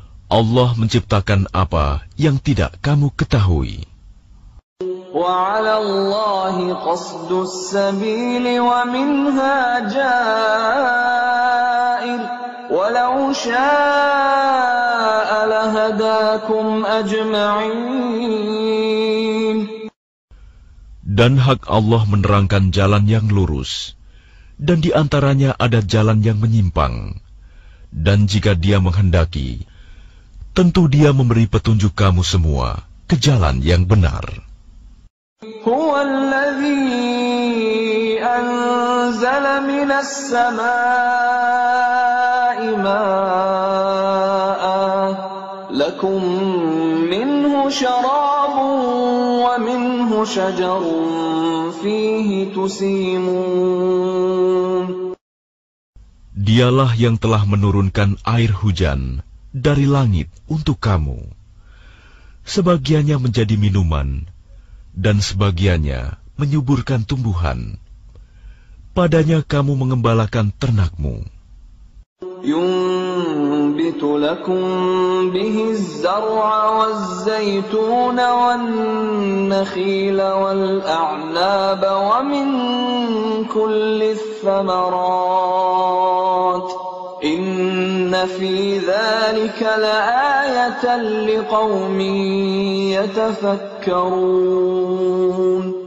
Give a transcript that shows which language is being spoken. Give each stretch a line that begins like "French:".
Indonesian: Allah menciptakan apa yang tidak kamu ketahui.
Arabic: وعلى الله قصد السبيل ومنها جائر ولو شاء لهداكم أجمعين.
Indonesian: Dan hak Allah menerangkan jalan yang lurus, dan di antaranya ada jalan yang menyimpang. Dan jika Dia menghendaki, tentu Dia memberi petunjuk kamu semua ke jalan yang benar.
Arabic: هو الذي أنزل من السماء ماء لكم منه شراب ومنه شجر فيه تسيمون.
Indonesian: Dialah yang telah menurunkan air hujan dari langit untuk kamu. Sebagiannya menjadi minuman, dan sebagiannya menyuburkan tumbuhan. Padanya kamu mengembalakan ternakmu.
Arabic: ينبت لكم به الزرع والزيتون والنخيل والأعناب ومن كل الثمرات إن في ذلك لآية لقوم يتفكرون.